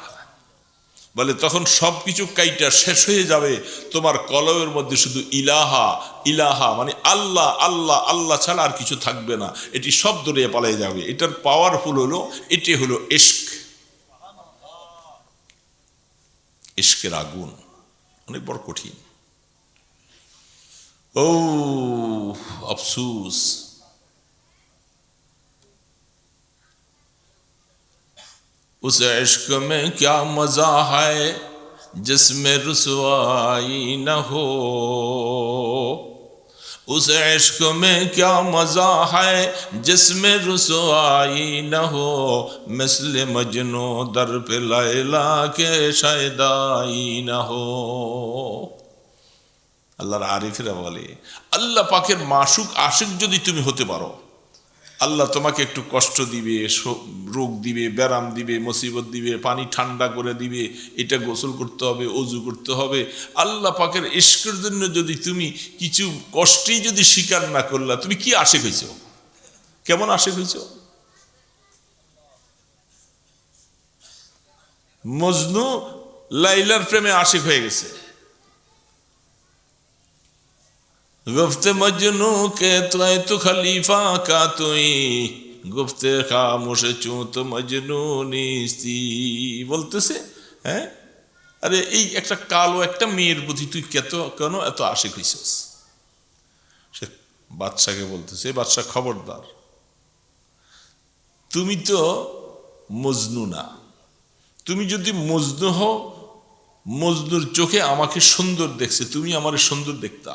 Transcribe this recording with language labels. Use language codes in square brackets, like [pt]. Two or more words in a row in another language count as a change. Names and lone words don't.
[bn] বলে তখন সব কিছু কাইটা শেষ হয়ে যাবে, তোমার কলবের মধ্যে শুধু ইলাহা ইলাহা মানে আল্লাহ আল্লাহ আল্লাহ ছাড়া আর কিছু থাকবে না। এটি সব দৌড়িয়ে পালাই যাবে। এটার পাওয়ারফুল হলো, এটি হলো ইশক, ইশকের আগুন, অনেক বড় কঠিন। ও আফসুস, [hi] उस इश्क में क्या मजा है जिसमें रुसवाई न हो, उस इश्क में क्या मजा है जिसमें रुसवाई न हो, मिसल मजनू दर पे लैला के शायदाई न हो। [bn] আল্লাহর আরিফেরা বলে, আল্লাহ পাকের মাশুক আশিক যদি তুমি হতে পারো, আল্লাহ তোমাকে একটু কষ্ট দিবে, রোগ দিবে, ব্যারাম দিবে, মুসিবত দিবে, পানি ঠান্ডা করে দিবে, এটা গোসল করতে হবে, অজু করতে হবে। আল্লাহ পাকের ইশকের জন্য যদি তুমি কিছু কষ্টই যদি স্বীকার না করলা, তুমি কি আশিক হইছ? কেমন আশিক হইছ? মজনু লাইলার প্রেমে আশিক হয়ে গেছে। [fa] گفت مجنون که تو خلیفه کا تویی، گفت خاموش چو تو مجنون نیستی. [bn] বলতেছে হ্যাঁ, আরে এই একটা কালো একটা মেয়ের প্রতি তুই কেন এত আশিক হইছিস? সে বাদশাকে বলতেছে, বাদশা খবরদার, তুমি তো মজনু না। তুমি যদি মজনু হও, মজনুর চোখে আমাকে সুন্দর দেখছে, তুমি আমারে সুন্দর দেখতা।